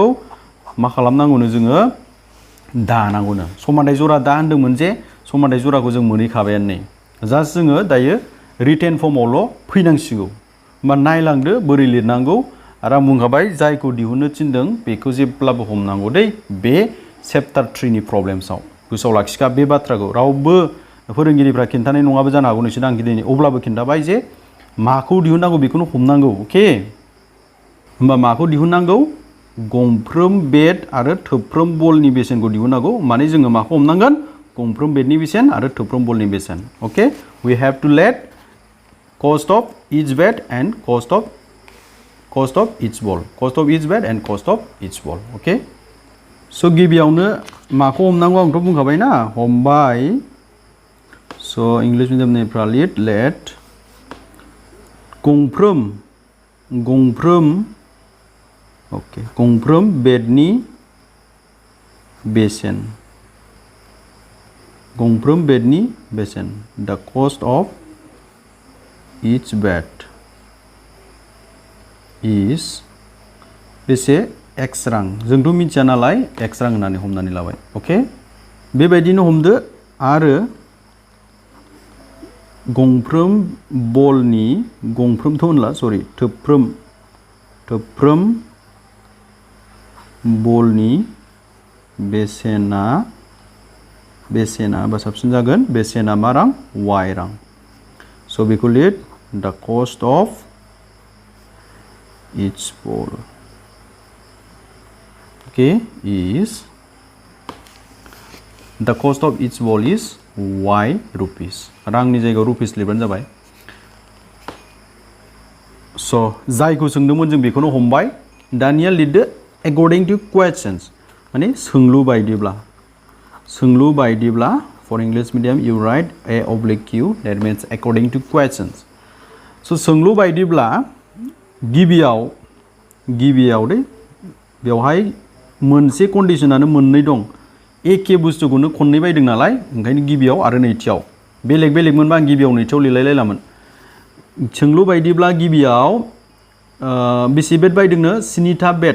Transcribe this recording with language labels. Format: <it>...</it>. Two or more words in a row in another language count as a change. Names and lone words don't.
<brx>मा खालामनांगौनो जोङो दानांगौनो समानथाय जरा दा होनदोंमोन जे समानथाय जराखौ जों मोनहैखाबायानो नै जास्ट जोङो दायो रिटेन फर्मावल' फैनांसिगौ होमबा नायलांदो बोरै लिरनांगौ आरो आं बुंखाबाय जायखौ दिहुननो थिनदों बेखौ जेब्लाबो हमनांगौ दै बे चेप्टार 3 नि प्रब्लेम्सआव गोसोआव लाखिखा बे बाथ्राखौ रावबो फोरोंगिरिफ्रा खिन्थानाय नङाबो जानो हागौ नोंसोर आं दिनै अब्लाबो खिन्थाबाय जे माखौ दिहुननांगौ बेखौनो हमनांगौ अके होमबा माखौ दिहुननांगौ गंफ्रोम बेट आरो थोफ्रोम बलनि बेसेनखौ दिहुननांगौ माने जोङो माखौ हमनांगोन गंफ्रोम बेटनि बेसेन आरो थोफ्रोम बलनि बेसेन</brx> <en>okay we have to let cost of each bat and cost of each ball and cost of each ball okay so</en> <brx>गिबियावनो माखौ हमनांगौ आंथ' बुंखाबाय ना हमबाय सो इंलिश मिडियामनिफ्रा लेट गंफ्रोम बेटनि बेसेन</brx> <en>the cost of each bat is</en> <brx>बेसे x रां जोंथ' मिथिया नालाय x रां होननानै हमनानै लाबाय अके बेबायदिनो हमदो आरो गंफ्रोम बलनि गंफ्रोमथ' होनला सरि थोफ्रोम बलनि बेसेना बा साबसिन जागोन बेसेना मा रां y रां स' बेखौ लिर</brx> <en>the cost of each ball okay is the cost of each ball is y rupees</en> <brx>रांनि जायगायाव रुपिस लिरबानो जाबाय स' जायखौ सोंदोंमोन जों बेखौनो हमबाय दानिया लिरदो</brx> <en>according to questions</en> <brx>माने सोंलु बायदिब्ला</brx> <en>for English medium you write a/q that means according to questions</en> <brx>so सोंलु बायदिब्ला गिबियाव गिबियाव दे बेवहाय मोनसे कन्डिशनानो मोननै दं एखे बुस्थुखौनो खननै बायदों नालाय ओंखायनो गिबियाव आरो नैथियाव बेलेग बेलेग मोनबा आं गिबियाव नैथियाव लिरलायलायलामोन सोंलु बायदिब्ला गिबियाव बेसे बेट बायदोंनो 7था बेट</brx>